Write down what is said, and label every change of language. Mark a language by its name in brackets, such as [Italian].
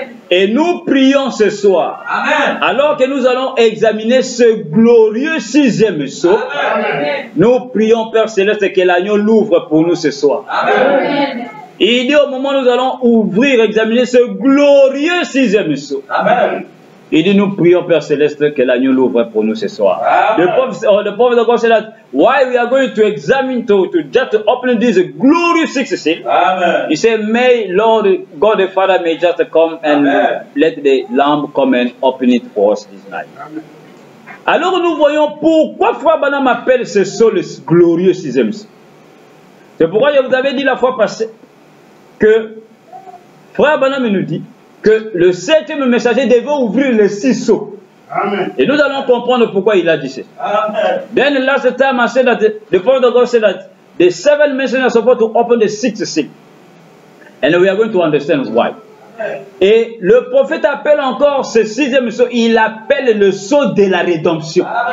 [French] Et nous prions ce soir, alors que nous allons examiner ce glorieux 6e sceau, nous prions Père Céleste que l'agneau l'ouvre pour nous ce soir. Il dit au moment où nous allons ouvrir, examiner ce glorieux 6e sceau. Il dit, nous prions Père Céleste que l'agneau l'ouvre pour nous ce soir. [English] The prophet of God said that why we are going to examine, just to open this glorious 6th seal. He said, may Lord God the Father may just come and let the Lamb come and open it for us this night. [French] Alors nous voyons pourquoi Frère Branham appelle ce sceau le glorieux 6e sceau. C'est pourquoi je vous avais dit la fois passée que Frère Branham nous dit que le 7e messager devait ouvrir les 6 sceaux. Et nous allons comprendre pourquoi il a dit ça. [English] Then the last time I said that the prophet of God said that the 7 messengers are supposed to open the 6th seal. And we are going to understand why. [French] Et le prophète appelle encore ce 6e sceau, il appelle le sceau de la rédemption.